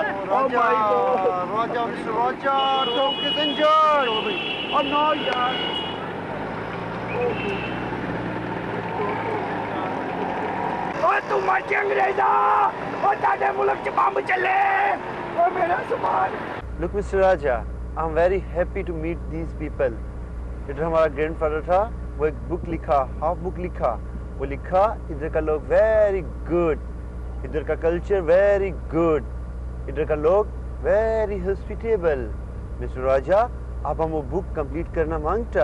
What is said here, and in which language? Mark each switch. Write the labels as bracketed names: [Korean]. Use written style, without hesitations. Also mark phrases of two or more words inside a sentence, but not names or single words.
[English] Roger, Roger, Mr. Roger, Tonk is injured. Oh no, yaar. [Punjabi] ਓਏ ਤੂੰ ਮਰ ਕੇ ਅੰਗਰੇਜ਼ਾ ਓ ਤਾਡੇ ਮੁਲਕ ਚ ਬੰਬ ਚੱਲੇ ਓ ਮੇਰਾ ਸਾਮਾਨ [English] Look, Mr. Raja, I'm very happy to meet these people. [Hindi] इधर हमारा ग्रैंडफादर था, वो एक बुक लिखा, [English] half book [Hindi] लिखा, वो लिखा इधर का लोग [English] very good, [Hindi] इधर का कल्चर [English] very good, [Hindi] इधर का लोग [English] very hospitable. [Hindi] मिस्टर राजा, आप हम वो [English] book complete [Hindi] करना मांगता.